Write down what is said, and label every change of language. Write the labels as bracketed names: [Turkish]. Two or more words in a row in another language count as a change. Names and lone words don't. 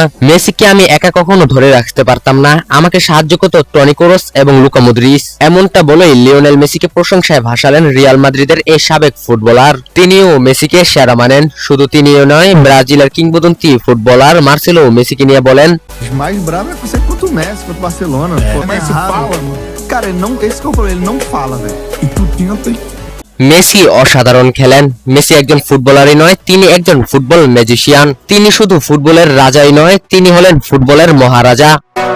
[Bangla] মেসিকে আমি একা কখনো ধরে রাখতে পারতাম না, আমাকে সাহায্য করত টনি ক্রুস এবং লুকা মদ্রিচ। এমনটা বলেই লিওনেল মেসিকে প্রশংসায় ভাসালেন রিয়াল মাদ্রিদের এই সাবেক ফুটবলার। তিনিও মেসিকে সেরা মানেন। শুধু তিনিও নয়, ব্রাজিলের কিংবদন্তি ফুটবলার মার্সেলো মেসিকে নিয়ে বলেন, [Portuguese] mais bravo é você contra o Messi, contra o Barcelona. Pô, Messi fala, cara, ele não, esse que é o problema, ele não fala, velho. E Coutinho tem. [Bangla] মেসি অসাধারণ খেলেন। মেসি একজন ফুটবলারই নয়, তিনি একজন [English] football magician. [Bangla] তিনি শুধু ফুটবলের রাজাই নয়, তিনি হলেন ফুটবলের মহারাজা।